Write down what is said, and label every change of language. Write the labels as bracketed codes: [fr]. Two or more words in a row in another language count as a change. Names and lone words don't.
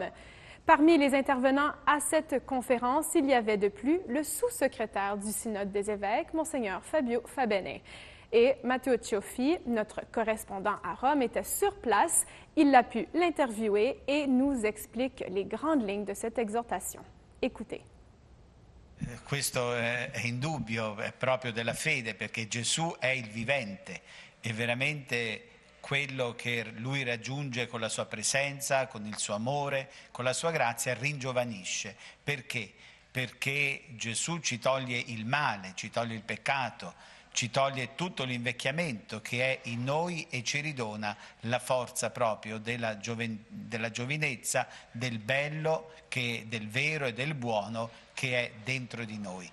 [fr] Parmi les intervenants à cette conférence, il y avait de plus le sous-secrétaire du Synode des évêques, Monseigneur Fabio Fabene. Et Matteo Cioffi, notre correspondant à Rome, était sur place. Il a pu l'interviewer et nous explique les grandes lignes de cette exhortation. Écoutez. [it] Questo è indubbio, è proprio della fede, perché Gesù è il vivente, è veramente quello che lui raggiunge con la sua presenza, con il suo amore, con la sua grazia, ringiovanisce. Perché? Perché Gesù ci toglie il male, ci toglie il peccato, ci toglie tutto l'invecchiamento che è in noi e ci ridona la forza proprio della giovinezza, del bello, del vero e del buono che è dentro di noi.